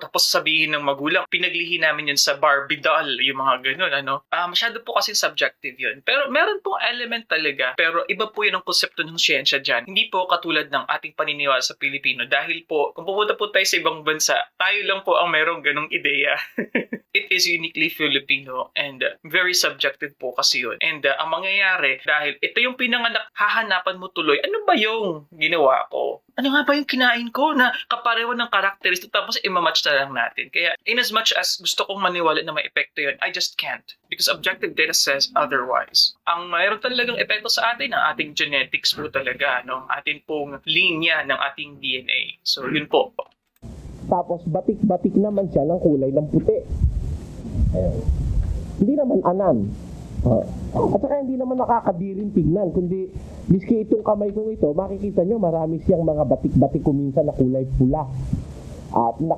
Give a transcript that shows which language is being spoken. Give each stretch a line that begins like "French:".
Filipino: Tapos sabihin ng magulang, pinaglihi namin yun sa Barbie doll, yung mga ganun, ano? Masyado po kasi subjective yun. Pero meron pong element talaga. Pero iba po yun ang konsepto ng siyensya dyan. Hindi po katulad ng ating paniniwala sa Pilipino. Dahil po, kung pupunta po tayo sa ibang bansa, tayo lang po ang merong ganong ideya.
English: It is uniquely Filipino and very subjective po kasi yun.
Filipino: And ang mangyayari, dahil ito yung pinanganak, hahanapan mo tuloy, ano ba yung ginawa ko? Ano nga ba yung kinain ko na kapareho ng karakteristik tapos imamatch na lang natin. Kaya
English: in as much as
Filipino: gusto kong maniwala na may epekto yun,
English: I just can't. Because objective data says otherwise.
Filipino: Ang mayroon talagang epekto sa atin, ang ating genetics po talaga, no? Atin pong linya ng ating DNA. So yun po. Tapos batik-batik naman siya ng kulay ng puti. Ayun. Hindi naman anan. At saka hindi naman nakakadiring tignan, kundi miski itong kamay kong ito, makikita nyo marami siyang mga batik-batik kuminsan na kulay pula. At